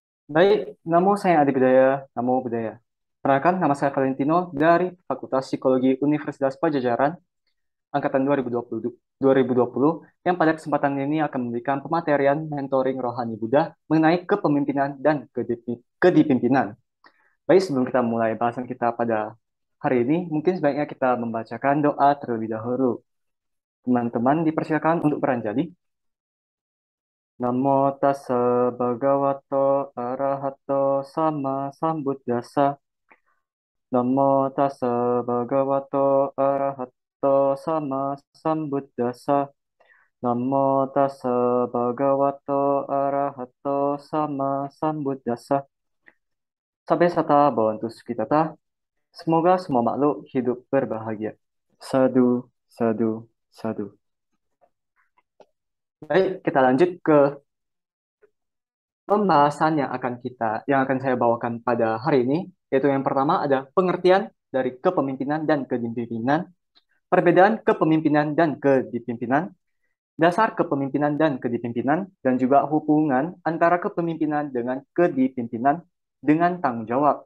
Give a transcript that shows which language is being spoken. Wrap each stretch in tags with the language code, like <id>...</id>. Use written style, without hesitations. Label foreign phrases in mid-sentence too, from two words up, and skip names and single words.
<id>Baik, namo saya Adi Budaya, namo budaya. Perkenalkan, nama saya Valentino dari Fakultas Psikologi Universitas Pajajaran, angkatan 2020, yang pada kesempatan ini akan memberikan pematerian mentoring rohani Buddha mengenai kepemimpinan dan kedipimpinan. Baik, sebelum kita mulai bahasan kita pada hari ini, mungkin sebaiknya kita membacakan doa terlebih dahulu. Teman-teman dipersilakan untuk beranjali.</id> <pi>Namo tassa bhagavato arahato sama sambuddhassa. Namo tassa bhagavato arahato sama sambuddhassa. Namo tassa bhagavato arahato sama sambuddhassa. Sampai sata bhavantu sukhitata.</pi> <id>Semoga semua makhluk hidup berbahagia.</id> <pi>Sadu, sadu, sadu.</pi> <id>Baik, kita lanjut ke pembahasan yang akan saya bawakan pada hari ini, yaitu yang pertama ada pengertian dari kepemimpinan dan kedipimpinan, perbedaan kepemimpinan dan kedipimpinan, dasar kepemimpinan dan kedipimpinan, dan juga hubungan antara kepemimpinan dengan kedipimpinan dengan tanggung jawab.</id>